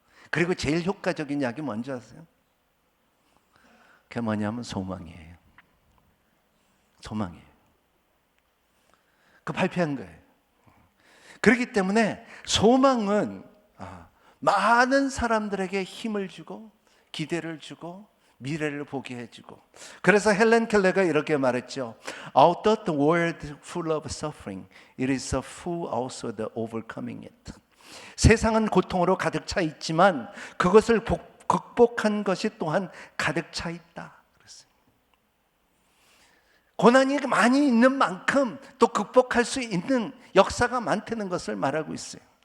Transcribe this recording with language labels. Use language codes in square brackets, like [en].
[ko] 그리고 제일 효과적인 약이 뭔지 아세요? 그게 뭐냐면 소망이에요. 소망이에요. 그 발표한 거예요. 그렇기 때문에 소망은 많은 사람들에게 힘을 주고 기대를 주고 미래를 보게 해주고, 그래서 헬렌 켈러가 이렇게 말했죠. [en] Although the world full of suffering, it is full also the overcoming it. [ko] 세상은 고통으로 가득 차 있지만 그것을 극복한 것이 또한 가득 차 있다. 고난이 많이 있는 만큼 또 극복할 수 있는 역사가 많다는 것을 말하고 있어요.